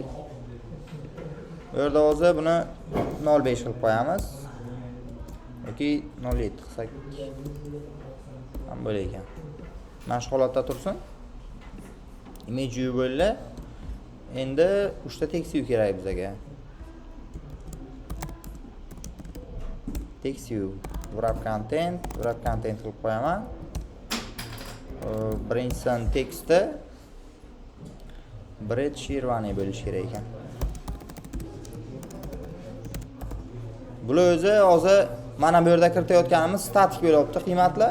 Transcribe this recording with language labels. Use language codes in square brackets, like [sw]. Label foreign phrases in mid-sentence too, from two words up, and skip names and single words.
[uz] Bu yerda o'zi buni 0.5 qilib qo'yamiz. Yoki 0.7 qilsak ham bo'lar ekan. Mana shu holatda tursin. [en] Image view [uz] bo'ldi. Endi 3 ta [en] text view [uz] kerak bizga. [en] Text view, wrap content [uz] qilib qo'yaman. Birinchidan tekstda Bread Shirvani bo'lish kerak ekan. Bular o'zi hozir mana bu yerda kiritayotganimiz statik bo'lyapti qiymatlar.